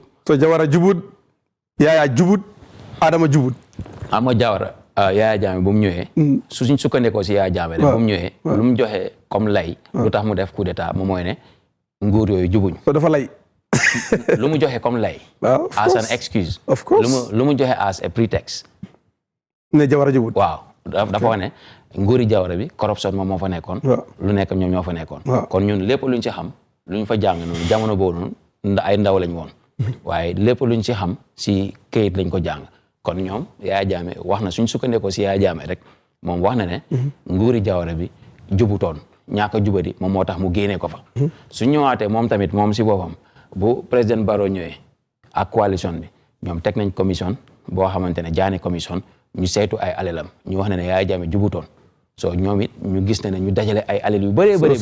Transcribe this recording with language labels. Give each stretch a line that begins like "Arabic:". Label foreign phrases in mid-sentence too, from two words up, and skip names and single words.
Wolof: so Jawara jubut Yaya jubut Adama jubut ama Jawara Yaya Jammeh bu mu ñëwee suñ sukkandikoo si Yaya Jammeh rek bu mu ñëwee lu mu joxe comme lay lu tax mu def coup d'état moom mooy ne nguur yooyu jubuñ so dafa lay lu mu joxe comme lay
English: as an excuse of course
Wolof: lu mu joxe
English: as a pretext
Wolof: ne Jawara jubut waaw dafa wax ne nguuri Jawara bi corruption moom moo fa nekkoon lu nekk ñoom ñoo fa nekkoon kon ñun lépp luñ ci xam luñ fa jàng noonu jamono boobu noonu ay ndaw lañ woon waaye lépp luñ ci xam si kayit lañ ko jàng kon ñoom Yaya Jammeh wax na suñ sukkandikoo si Yaya Jammeh rek moom wax na ne nguuri Jawara bi jubutoon ñàkk a jubadi moom moo tax mu génnee ko fa su ñëwaatee moom tamit moom si boppam bu président Barrow ñëwee ak coalition bi ñoom teg nañ commission boo xamante ne jaane commission ñu saytu ay alelam ñu wax ne Yaya Jammeh jubutoon so ñoom it ñu gis ne ñu dajale ay alal yu bëree bëri